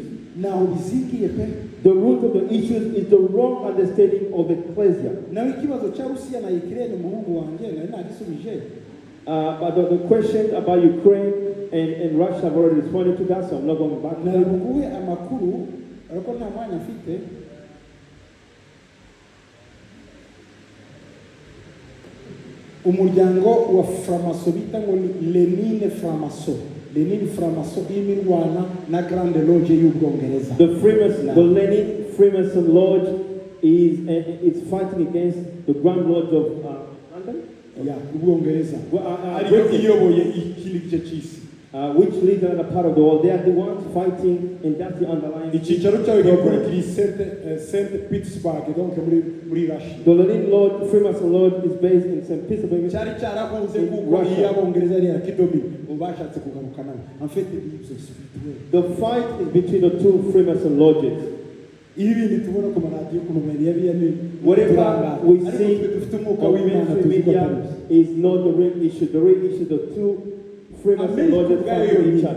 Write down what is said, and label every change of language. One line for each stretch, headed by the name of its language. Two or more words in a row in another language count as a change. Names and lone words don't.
English: The root of the issues is the wrong understanding of ecclesia. But the question about Ukraine and Russia, I've already responded to that, so I'm not going back to that.
Kinyarwanda: Umuryango wa Framaso bita ngo Lenine Framaso imirwana na Grande Lodge y'Ubwongereza.
English: The Lenin Freemason Lodge is fighting against the Grand Lodge of London.
Kinyarwanda: Ubwongereza. Ariyo iyoboye ikindi gice cy'isi.
English: Which leads another part of the world. They are the ones fighting, and that's the underlying.
Kinyarwanda: Icyicaro cyawe gikurikira St. Petersburg, donc muri Russia.
English: The Lenin Lodge, Freemason Lodge, is based in St. Petersburg.
Kinyarwanda: Cyari cyarakunze kuko iy'Abongereza ari akidomi ubashatse kugarukana.
French: En fait,
English: the fight is between the two Freemason lodges. Whatever we see on mainstream media is not the real issue. The real issue is the two Freemason lodges fighting each other.